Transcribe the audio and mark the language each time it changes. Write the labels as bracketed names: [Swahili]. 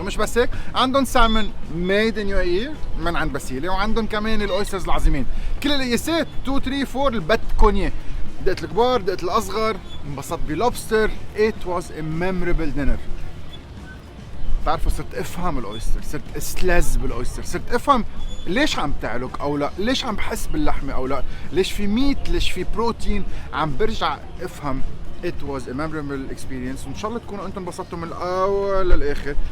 [Arabic] ومش بس هيك، عندهم سالمون [English] made in UAE [Arabic] من عند بسيلة، وعندهم كمان الاويسترز العظيمين، كل القياسات 2 3 4 البت كونيه، دقت الكبار دقت الاصغر، انبسطت بلوبستر. [English] It was a memorable dinner. [Arabic] بتعرفوا صرت افهم الاويستر، صرت استلذ بالاويستر، صرت افهم ليش عم تعلق او لا، ليش عم بحس باللحمه او لا، ليش في ميت، ليش في بروتين، عم برجع افهم. [English] It was a memorable experience، [Arabic] وان شاء الله تكونوا انتم انبسطتوا من الاول للاخر.